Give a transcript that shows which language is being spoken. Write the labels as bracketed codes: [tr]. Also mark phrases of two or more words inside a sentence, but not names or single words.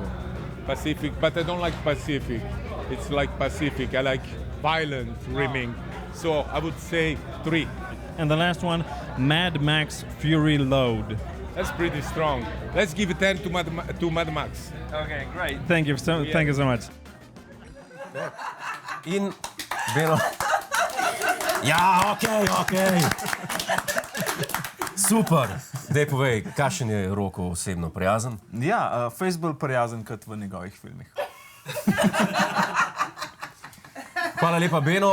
[en] Pacific, but I don't like Pacific. It's like Pacific. I like violent rimming. So I would say 3. And the last one, Mad Max Fury Load. That's pretty strong. Let's give it 10 to Mad Max. Okay, great. Thank you so much. [sl] In Beno... Ja, okej. Super. Daj povej, kakšen je Rocco osebno prijazen? Ja, Facebook prijazen kot v njegovih filmih. Hvala lepa, Beno.